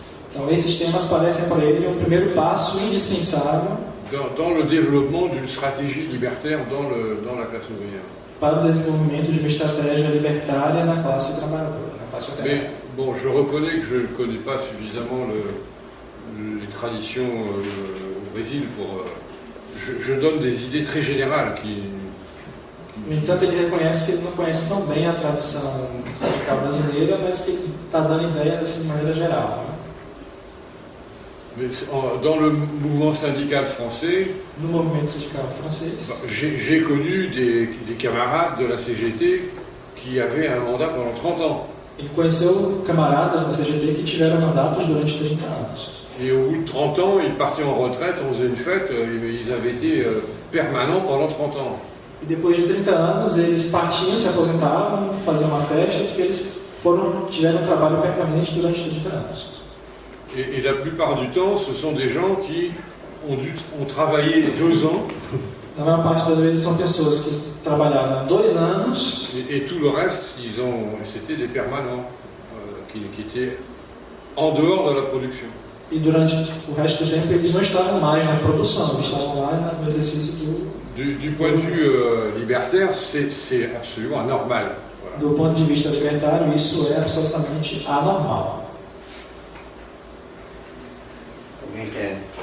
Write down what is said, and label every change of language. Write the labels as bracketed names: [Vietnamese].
[Portuguese] Então, esses temas parecem para ele um primeiro passo indispensável [French] dans le développement d'une stratégie libertaire dans la classe ouvrière. [Portuguese] para o desenvolvimento de uma estratégia libertária na classe trabalhadora, na classe operária. [French] Mais bon, je reconnais que je ne connais pas suffisamment les traditions au Brésil pour... je donne des idées très générales qui... [Portuguese] No entanto, ele reconhece que ele não conhece tão bem a tradição sindical brasileira, mas que ele está dando ideias de maneira geral. Né? [French] Mais dans le mouvement syndical français, [Portuguese] No movimento sindical francês, [French] j'ai connu des camarades de la CGT qui avaient un mandat pendant 30 ans. [Portuguese] ele conheceu camaradas da CGT que tiveram mandatos durante 30 anos. [French] Et au bout de 30 ans, ils partaient en retraite, on faisait une fête, ils avaient été permanents pendant 30 ans. [Portuguese] E depois de 30 anos, eles partiam, se aposentavam, faziam uma festa, porque eles tiveram um trabalho permanente durante 30 anos. [French] Et la plupart du temps, ce sont des gens qui ont travaillé 2 ans. [Portuguese] Na maior parte das vezes são pessoas que trabalharam 2 anos. [French] Et tout le reste, c'était des permanents qui étaient en dehors de la production. [Portuguese] E durante o resto do tempo eles não estavam mais na produção, eles estavam lá no exercício [French] Du point de vue libertaire, c'est absolument anormal. Voilà. [Portuguese] Do ponto de vista libertário, isso é absolutamente anormal. Alguém quer?